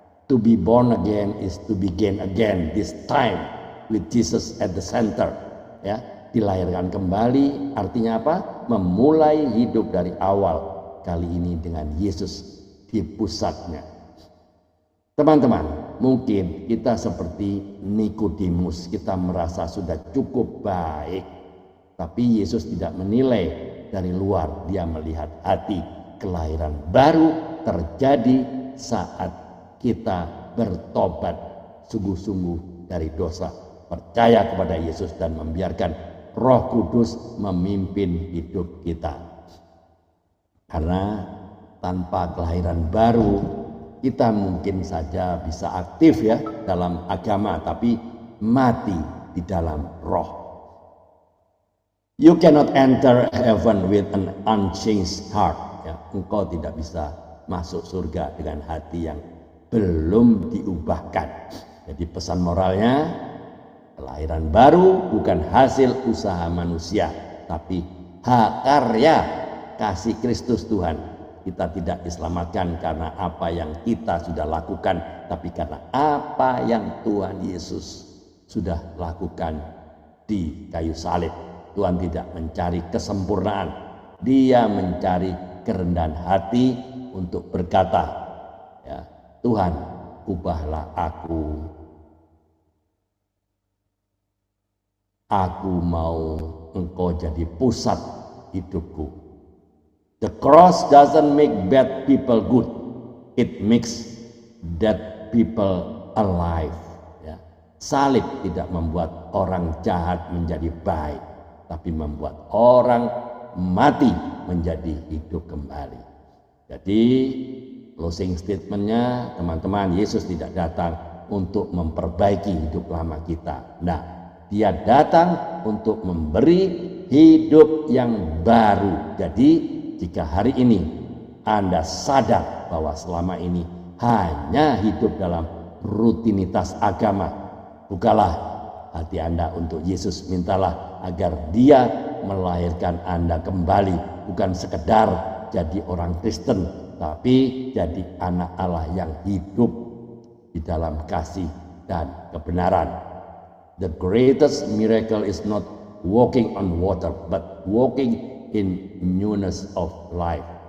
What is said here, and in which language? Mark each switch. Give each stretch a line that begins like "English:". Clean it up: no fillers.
English: To be born again is to begin again, this time with Jesus at the center.
Indonesian: Ya, dilahirkan kembali artinya apa? Memulai hidup dari awal. Kali ini dengan Yesus di pusatnya. Teman-teman, mungkin kita seperti Nikodemus, kita merasa sudah cukup baik. Tapi Yesus tidak menilai dari luar, dia melihat hati. Kelahiran baru terjadi saat kita bertobat sungguh-sungguh dari dosa, percaya kepada Yesus dan membiarkan Roh Kudus memimpin hidup kita. Karena tanpa kelahiran baru kita mungkin saja bisa aktif ya dalam agama, tapi mati di dalam roh.
English: You cannot enter heaven with an unchanged heart.
Indonesian: Ya, engkau tidak bisa masuk surga dengan hati yang belum diubahkan. Jadi pesan moralnya, kelahiran baru bukan hasil usaha manusia, tapi hak karya kasih Kristus Tuhan. Kita tidak diselamatkan karena apa yang kita sudah lakukan, tapi karena apa yang Tuhan Yesus sudah lakukan di kayu salib. Tuhan tidak mencari kesempurnaan, Dia mencari kerendahan hati untuk berkata, ya, Tuhan, ubahlah aku mau Engkau jadi pusat hidupku.
English: The cross doesn't make bad people good, it makes dead people alive.
Indonesian: Ya. Salib tidak membuat orang jahat menjadi baik, tapi membuat orang mati menjadi hidup kembali. Jadi closing statementnya, teman-teman, Yesus tidak datang untuk memperbaiki hidup lama kita. Nah, Dia datang untuk memberi hidup yang baru. Jadi jika hari ini Anda sadar bahwa selama ini hanya hidup dalam rutinitas agama, bukalah hati Anda untuk Yesus, mintalah agar Dia melahirkan Anda kembali, bukan sekedar jadi orang Kristen, tapi jadi anak Allah yang hidup di dalam kasih dan kebenaran.
English: The greatest miracle is not walking on water, but walking in newness of life.